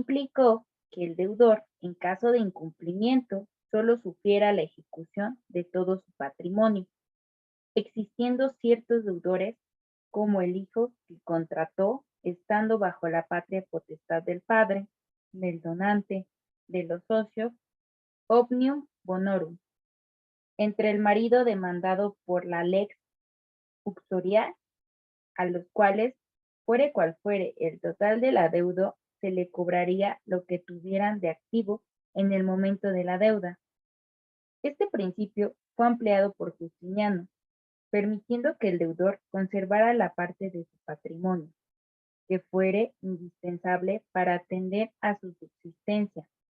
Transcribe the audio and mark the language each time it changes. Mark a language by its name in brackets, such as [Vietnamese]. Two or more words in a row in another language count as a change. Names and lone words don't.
[Spanish] implicó que el deudor, en caso de incumplimiento, solo sufriera la ejecución de todo su patrimonio, existiendo ciertos deudores, como el hijo que contrató, estando bajo la patria potestad del padre, del donante, de los socios, [Latin] omnium bonorum, [Spanish] entre el marido demandado por la [Latin] lex uxorial, [Spanish] a los cuales, fuere cual fuere el total del adeudo, se le cobraría lo que tuvieran de activo en el momento de la deuda. Este principio fue ampliado por Justiniano, permitiendo que el deudor conservara la parte de su patrimonio, que fuere indispensable para atender a su subsistencia.